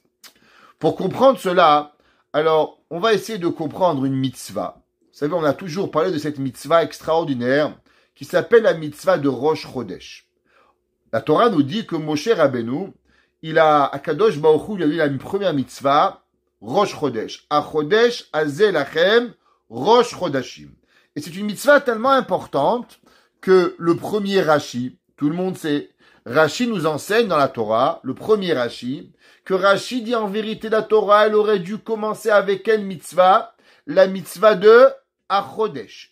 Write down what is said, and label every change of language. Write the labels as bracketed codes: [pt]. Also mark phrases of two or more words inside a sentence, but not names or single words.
[fr] Pour comprendre cela, alors on va essayer de comprendre une mitzvah. Vous savez, on a toujours parlé de cette mitzvah extraordinaire qui s'appelle la mitzvah de Rosh Chodesh. La Torah nous dit que Moshe Rabbeinu, Akadosh Baruch Hu, il a eu la première mitzvah, Rosh Chodesh. [he] החודש הזה לכם ראש חודשים. [fr] Et c'est une mitzvah tellement importante que le premier Rashi, tout le monde sait, Rashi nous enseigne dans la Torah, le premier Rashi, que Rashi dit en vérité la Torah, elle aurait dû commencer avec quelle mitzvah? La mitzvah de Achodesh.